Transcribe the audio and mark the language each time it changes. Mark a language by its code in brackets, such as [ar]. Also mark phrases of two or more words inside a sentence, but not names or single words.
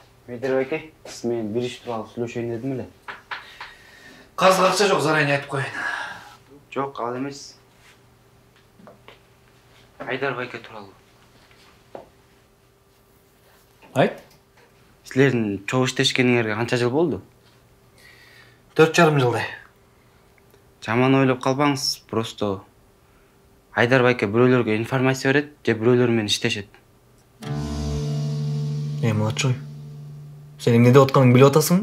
[ky] Айдарбек, мен bir iş туралы сүйлөшөйүн дедим эле. [kk] Қазір ақша жоқ, заранее айтып қояйын. Жоқ, ал емес. Айдарбек туралы. Айт. [ky] Силердин чогуу иштешкениңерге канча жыл болду? 4,5 жылдай. Жаман ойлоп калбаңыз, просто Айдарбек бирөөлөргө информация берет, же бирөөлөр менен иштешет. Младшой, сен эмне деп атканыңды билип атасың?